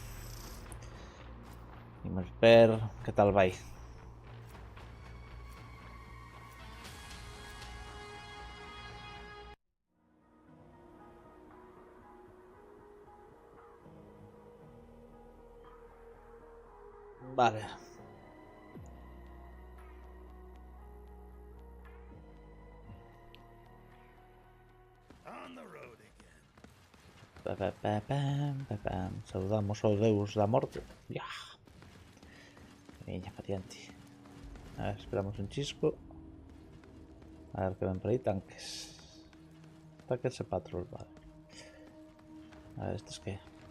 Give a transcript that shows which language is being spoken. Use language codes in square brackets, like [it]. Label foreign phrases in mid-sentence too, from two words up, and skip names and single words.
[gl] Imos ver que tal vai. Vale. [en] On the road again. [gl] Saudamos ao deus da morte. Ya. Veña, patiente. A ver, esperamos un chisco. A ver que ven por aí tanques. Tanques e patrol, vale. A ver, estes que?